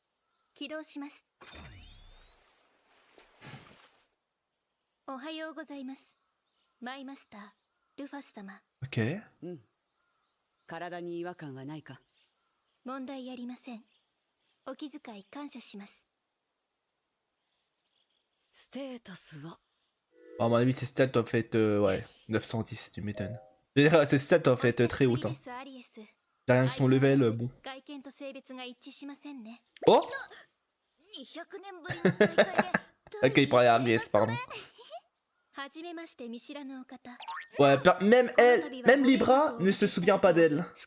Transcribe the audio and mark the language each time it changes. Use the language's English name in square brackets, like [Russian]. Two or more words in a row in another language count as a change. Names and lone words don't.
[Japanese] 起動します。おはようございます。マイマスター、ルファス様。 Ok. 体に違和感はないか？問題ありません。お気遣い感謝します。ステータスは [French] À mon avis, ces stats doivent être ouais, 910, tu m'étonnes. Ces stats doivent être très hautes. Hein. Rien que son level, bon. Oh! Ok, il parlait à Aries, pardon. Ouais, même elle, même Libra ne se souvient pas d'elle.